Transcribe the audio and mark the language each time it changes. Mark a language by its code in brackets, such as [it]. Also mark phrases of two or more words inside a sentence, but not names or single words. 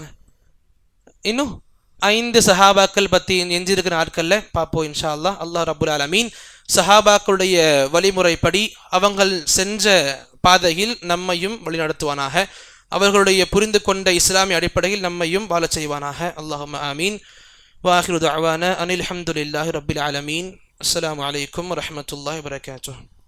[ta] இன்னும் 5 சஹாபாக்கள் பத்தி எஞ்சி இருக்கிற நாட்கள்ல பார்ப்போம் [ar] إن شاء الله. الله رب العالمين [ta] சஹாபாக்களுடைய வழிமுறைப்படி அவங்கள் சென்ற பாதையில் நம்மையும் வழிநடத்துவானாக. அவர்களுடைய புரிந்து கொண்ட இஸ்லாமிய அடிப்படையில் நம்மையும் வாழச் செய்வானாக. [ar] اللهم آمين. وآخر دعوانا أن الحمد لله رب العالمين. السلام عليكم ورحمة الله وبركاته.